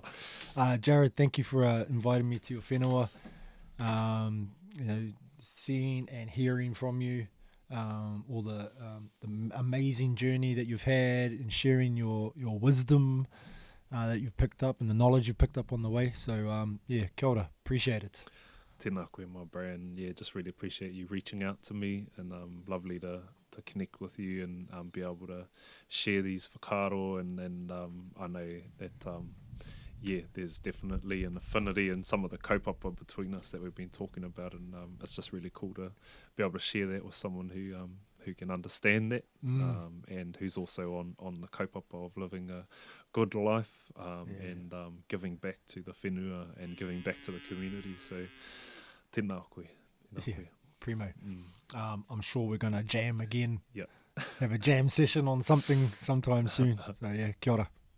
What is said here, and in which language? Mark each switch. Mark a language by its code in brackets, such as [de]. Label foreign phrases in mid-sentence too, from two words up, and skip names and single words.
[en] Jared, thank you for inviting me to your whenua. You know, seeing and hearing from you, all the amazing journey that you've had, and sharing your wisdom that you've picked up, and the knowledge you've picked up on the way. [mi] So kia ora, [en] appreciate it. [mi] Tēnā koe, [en] my brand. Just really appreciate you reaching out to me, and lovely to connect with you and be able to share these whakaaro, and I know that there's definitely an affinity and some of the kaupapa between us that we've been talking about, and it's just really cool to be able to share that with someone who who can understand that, and who's also on the kaupapa of living a good life, and giving back to the whenua and giving back to the community. So, [mi] tēnā koe. [en] Primo. I'm sure we're going to jam again. Yeah. Have a jam session on something sometime soon. So, yeah, [mi] kia ora.